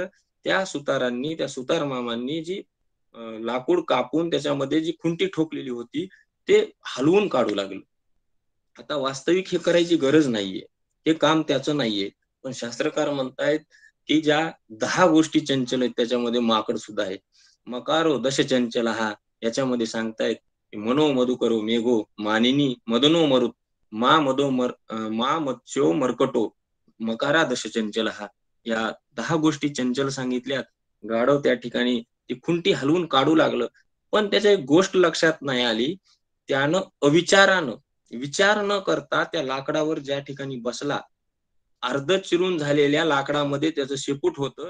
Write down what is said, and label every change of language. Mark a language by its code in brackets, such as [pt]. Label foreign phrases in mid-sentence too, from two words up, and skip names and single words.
[mr] त्या सुतार मामांनी जी लाकूड कापून त्याच्यामध्ये जी खुंटी ठोकलेली होती, ते हलवून काढू लागलं. आता वास्तविक हे करायची गरज नाहीये. हे काम त्याचं नाहीये. पण शास्त्रकार म्हणतायत, की ज्या 10 गोष्टी चंचल आहेत त्याच्यामध्ये माकड सुद्धा आहे. [sa] मकारो दश चंचलः [mr] याच्यामध्ये सांगतायत, [sa] मनो मधुकरो मेघो मानिनी मदनो मरुत मा मत्स्यो मर्कटो मकारा दश चंचलः. [mr] या 10 गोष्टी चंचल सांगितल्यात. गाढव त्या ठिकाणी ती खुंटी हलवून काढू लागलं. पण त्याच्या एक गोष्ट लक्षात नाही आली. त्यानं अविचारानं विचार न करता त्या लाकडावर ज्या ठिकाणी बसला, अर्ध चिरून झालेल्या लाकडामध्ये त्याचं शेपूट होतं.